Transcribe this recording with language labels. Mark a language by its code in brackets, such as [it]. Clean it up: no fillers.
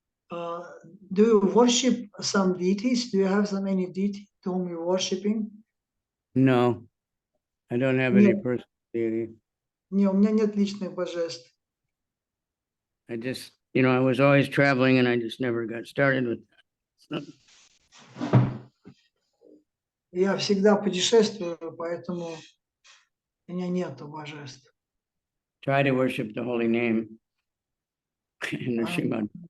[en] Do you worship some deities? Do you have any deity to whom you're worshiping? No, I don't have any personal deity. [ru] Не, у меня нет личных божеств. [en] I just, I was always traveling and I just never got started with that. [ru] Я всегда путешествую, поэтому у меня нету божеств. [en] Try to worship the holy name in the Srimad.